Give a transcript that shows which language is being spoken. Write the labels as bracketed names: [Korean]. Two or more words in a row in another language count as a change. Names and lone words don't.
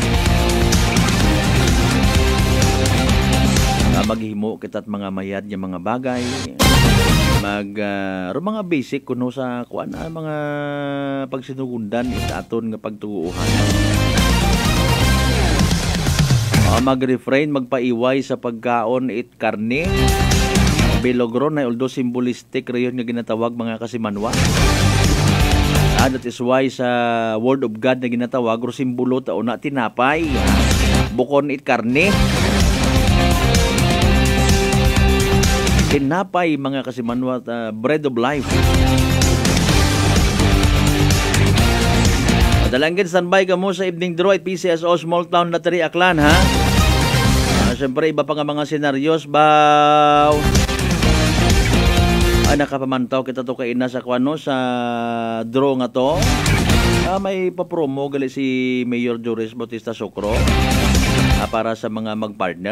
[Aklanon] Maghimo kita't mga mayad nga mga bagay mga basic kuno sa kuan mga pagsinugundan it aton nga pagtuuhan. Mag-refrain, magpaiway sa pagkaon it karne. Bilogron na [English] although symbolistic [Aklanon] rayon nga ginatawag mga kasimanwa. [English] That is why [Aklanon] sa [English] Word of God [Aklanon] na ginatawag ro simbolo tao na tinapay. Bukon it karne. Tinapay mga kasimanwa, [English] bread of life. [Aklanon] Dalangin standby ka mo sa [English] evening draw [Aklanon] at PCSO Small Town Lottery Aklan, ha? Siyempre, iba pa nga mga senaryos, baw. Nakapamantaw kita to kaina sa kwano sa draw nga to. May papromo gali si Mayor Joris Bautista Socro para sa mga magpartner.